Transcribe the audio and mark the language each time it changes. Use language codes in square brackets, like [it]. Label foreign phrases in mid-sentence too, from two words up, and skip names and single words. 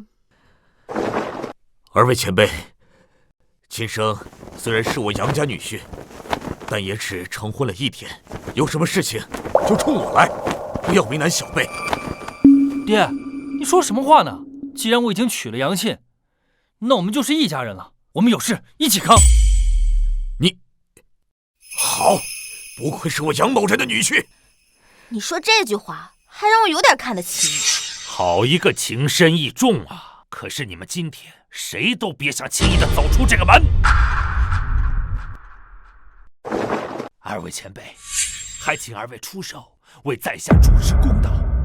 [zh] 二位前輩，今生雖然是我楊家女婿，但也只成婚了1天，有什麼事情就衝我來，不要為難小輩。爹，你說什麼話呢？既然我已經娶了楊沁，那我們就是一家人了，我們有事一起扛。你好，不愧是我楊某人的女婿。你說這句話還讓我有點看得起你。好一個情深意重啊！可是你們今天誰都別想輕易的走出這個門。二位前輩，還請二位出手為在下主持公道。